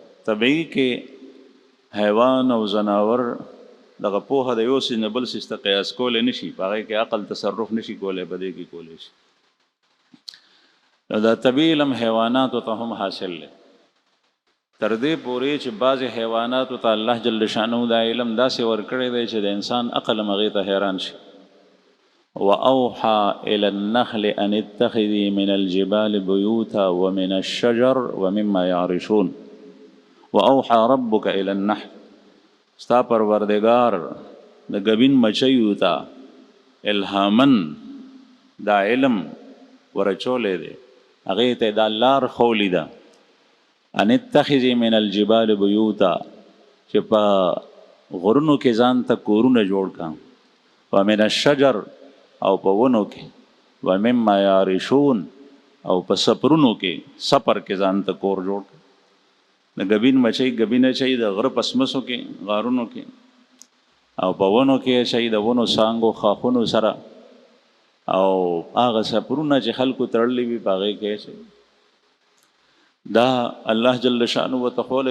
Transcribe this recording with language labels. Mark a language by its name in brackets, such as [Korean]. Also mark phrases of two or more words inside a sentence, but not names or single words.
[Pashto] طبعي کې حیوان او ځناور دغه پوهه د یو څیز نه بل څیز ته قیاس کولی نه شي، په هغې کې عقل تصرف نه شي کولی، په دې کې کولی شي. نو دا طبعي علم حیواناتو ته هم حاصل دی، تر دې پورې چې بعضې حیواناتو ته الله [Arabic] جل شانه [Pashto] دا علم داسې ورکړی دی چې د انسان عقل هم هغې ته حیران شي. [Arabic] وأوحى إلى النخل أن اتخذي من الجبال بيوتا ومن الشجر ومما يعرشون وأوحى ربك إلى النحل. [Pashto] ستا پروردگار د ګبین مچیو ته الهامن دا علم ورچولی دی، هغې ته دا لار خولی ده. [Arabic] ان اتخذي من الجبال بيوتا [Pashto] چې په غرونو کې ځان ته کورونه جوړ کړه، [Arabic] ومن الشجر [Pashto] او په ونو کې، [Arabic] ومما یعرشون [Pashto] او په سپرونو کې، سپر کې ځان ته کور جوړ کړه. د ګبین مچۍ ګبینه چي د غره پسمسو کې، غارونو کې، او په ونو کې چي د ونو سانګو خاخونو سره، او هغه سپرونه چې خلکو تړلي وي په هغې کې چي دا الله [Arabic] جل شانه وتعالی.